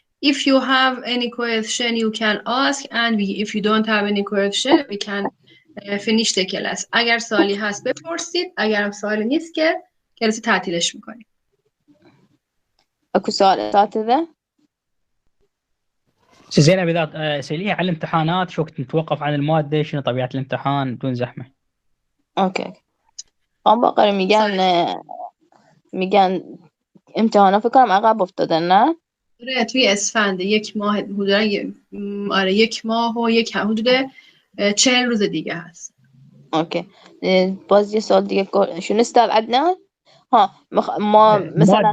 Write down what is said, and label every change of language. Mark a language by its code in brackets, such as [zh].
[en] If you have any question you can ask and if you don't have any question we can finish the class. [fa] اگر سوالی هست بپرسید، اگر هم سوالی نیست که کلاس تعطیلش میکنیم. [ar] اكو سؤال اساتذه؟ زينب اذا سأليها على الامتحانات شو وقت نتوقف عن المادة شنو طبيعة الامتحان بدون زحمة. [en] Okay. [fa] هم باقر میگن امتحانا فکر کنم عقب افتادن نه؟ آره توی اسفند یک ماه حدودا یک ماه و حدود 40 روز دیگه هست. [ar] اوكي. [fa] باز یه سوال دیگه [ar] شنو استاذ عندنا؟ ها ما مثلا